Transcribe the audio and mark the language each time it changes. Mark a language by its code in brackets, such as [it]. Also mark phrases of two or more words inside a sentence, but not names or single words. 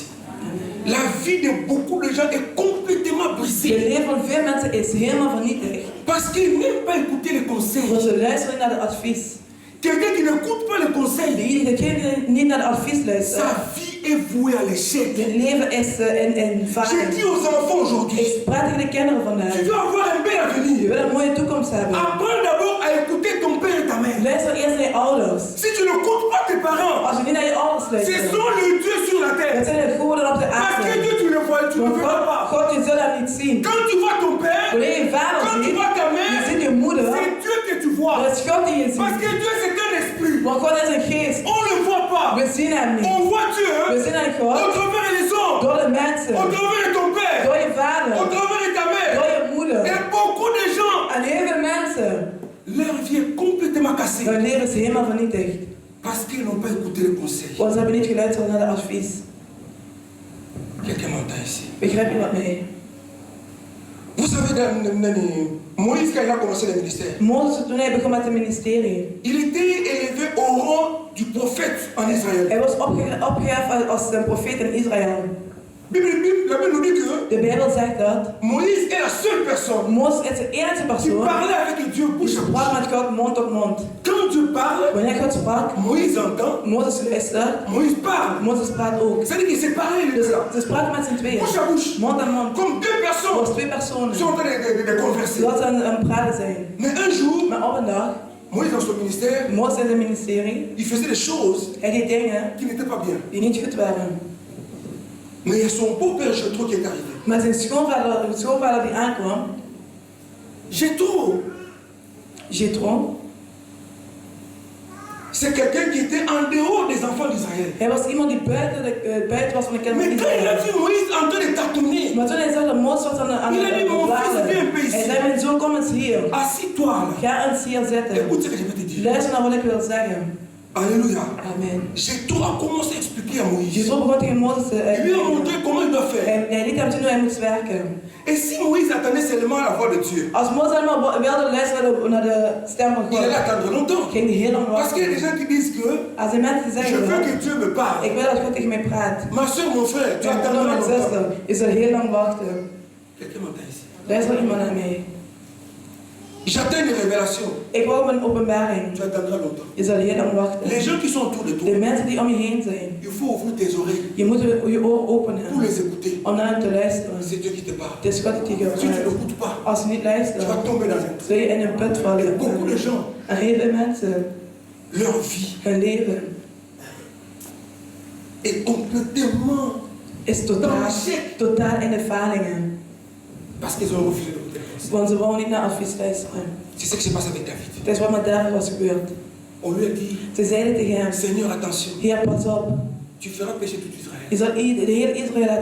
[fr] La vie de beaucoup de gens est complètement [nl] Het [fr] brisée [nl] leven van veel mensen is helemaal vernietigd. [fr] parce qu'ils n'aiment pas écouter les [nl] Want [fr] conseils. [nl] ze luisteren niet naar de advies. [fr] Quelqu'un qui n'écoute pas les conseils, [nl] Degene die niet naar de advies luistert, [fr] sa vie est vouée à l'échec. [nl] het leven is in [fr] Je [nl] varing. [fr] dis aux enfants aujourd'hui, [nl] Ik praat tegen de kinderen vandaag. [fr] tu veux avoir un bel [nl] Je [fr] avenir. [nl] wil een mooie toekomst hebben. [fr] Apprends d'abord à écouter ton père et ta mère. [nl] Luister eerst naar je ouders. [fr] Si tu n'écoutes pas tes parents, [nl] Als je niet naar je ouders [fr] ce [nl] luistert, [fr] sont les dieux sur la [nl] dat [fr] terre. [nl] zijn de goden op de [fr] Parce que [nl] aarde. [fr] Dieu, tu ne vois, tu ne [nl] Want [fr] verras pas. [nl] God, je zult dat niet zien. [fr] Quand tu vois ton père, [nl] Wanneer je vader [fr] quand tu [nl] ziet, [fr] vois ta [nl] je [fr] mère, [nl] ziet je moeder, [fr] c'est Dieu que tu vois. [nl] dat is God die je [fr] Parce [nl] ziet. [fr] que Dieu, c'est un esprit. [nl] Want God is een geest. [fr] On ne le voit pas. [nl] We zien hem [fr] On [nl] niet. [fr] voit Dieu [nl] We zien hem [fr] au [nl] God [fr] travers des hommes, [nl] door de mensen, [fr] au travers de ton père, [nl] door je [fr] au [nl] vader, [fr] travers de ta [nl] door [fr] mère. [nl] je moeder. [fr] Et beaucoup de gens, [nl] En heel veel mensen, [fr] leur vie est complètement cassée [nl] hun leven is helemaal vernietigd. [fr] parce qu'ils n'ont pas écouté les conseils. [nl] Want ze hebben niet geluisterd naar de advies. [fr] Quelqu'un m'entend ici. [nl] Begrijp je wat mee? [fr] Vous savez, Moïse, quand il a commencé le ministère, [nl] Mozes, toen hij begon met het ministerie, [fr] il était élevé au rang du prophète en Israël. [nl] hij was opgeheven als een profeet in Israël. [fr] La Bible nous dit que [nl] De Bijbel zegt dat [fr] Moïse est la seule personne [nl] Mozes is de enige [fr] qui [nl] persoon [fr] parlait avec Dieu [nl] die [fr] bouche à [nl] sprak [fr] bouche. [nl] met God mond tot mond. [fr] Quand Dieu parle, [nl] Wanneer God sprak, [fr] Moïse entend, [nl] Mozes luistert, [fr] Moïse parle. [nl] Mozes praat ook. [fr] C'est-à-dire qu'il s'est parlé les [nl] Dus [fr] deux là. [nl] ze spraken met z'n tweeën, [fr] Bouche à bouche. [nl] mond aan mond. [fr] Comme deux personnes [nl] Zoals twee personen. [fr] sont en train de converser. [nl] Dat ze aan het praten zijn. [fr] Mais un jour, [nl] Maar op een dag, [fr] Moïse dans son ministère, [nl] Mozes in zijn ministerie, [fr] il faisait des choses [nl] hij deed dingen [fr] qui n'étaient pas bien. [nl] die niet goed waren. [fr] Mais il y a son beau-père Jétro qui est arrivé. [nl] Maar zijn schoonvader die aankwam, [fr] Jétro, [nl] Jethro, [fr] C'est quelqu'un qui était en dehors des enfants d'Israël. [nl] Hij was iemand die buiten was van de kinderen [fr] Mais [nl] van [fr] quand il a [nl] Israël. [fr] vu Moïse en train de tâtonner, [nl] Maar toen hij zag dat Mozes was aan [fr] il a dit, mon fils, viens un [nl] blazen, [fr] peu [nl] hij [fr] ici. [nl] zei, mijn zoon, kom eens hier. [fr] Assis-toi là. [nl] Ga eens hier zitten. [fr] Écoute ce que je vais te dire. [nl] Luister naar wat ik wil zeggen. [fr] Alléluia. [nl] Amen. [fr] Jétro a commencé à expliquer à Moïse. [nl] Jethro begon tegen Mozes te [fr] Il lui a montré comment il doit faire. [nl] Hij liet hem zien hoe hij moest werken. [fr] Et si Moïse attendait seulement la voix de Dieu, [nl] Als Mozes allemaal wilde luisteren naar de stem van [fr] il allait [nl] God, [fr] attendre longtemps. [nl] ging hij heel lang [fr] Parce qu'il y a des [nl] wachten. [fr] gens qui disent que [nl] Als er mensen [fr] je [nl] zeggen, [fr] veux que Dieu me parle. [nl] ik wil dat God tegen mij praat. [fr] Ma soeur, mon frère, tu [nl] Mijn broer, [fr] attendras [nl] mijn [fr] longtemps. [nl] zuster, je zal heel lang wachten. [fr] Quelqu'un m'entend ici. [nl] Luister iemand naar mij. [fr] J'attends une révélation. [nl] Ik wou op een openbaring. [fr] Tu attendras longtemps. [nl] Je zal heel lang wachten. [fr] Les gens qui sont autour de [nl] De [fr] toi, [nl] mensen die om je heen zijn, [fr] il faut ouvrir tes oreilles [nl] je moet je oor [fr] pour [nl] openen [fr] les écouter. [nl] om naar hem te luisteren. [fr] C'est Dieu qui te parle. [nl] Het is God die tegen [fr] Si tu [nl] je [fr] ne [nl] praat. [fr] l'écoutes pas, [nl] Als je niet [fr] tu [nl] luistert, [fr] vas tomber dans un [nl] zul je in een put [fr] Et [nl] vallen. [fr] beaucoup de gens, [nl] En heel veel mensen, [fr] leur vie [nl] hun leven [fr] est complètement [nl] is totaal in de falingen. [fr] parce qu'ils ont refusé d'écouter le conseil. [nl] Want ze wou niet naar advies luisteren. [fr] C'est ce qui se passe avec David. [nl] Het is wat met David was gebeurd. [fr] On lui a dit, [nl] Ze zeiden tegen hem, [fr] Seigneur, attention, [nl] Heer, pas op. [fr] tu feras pécher tout Israël. [nl] Je zal de hele Israël laten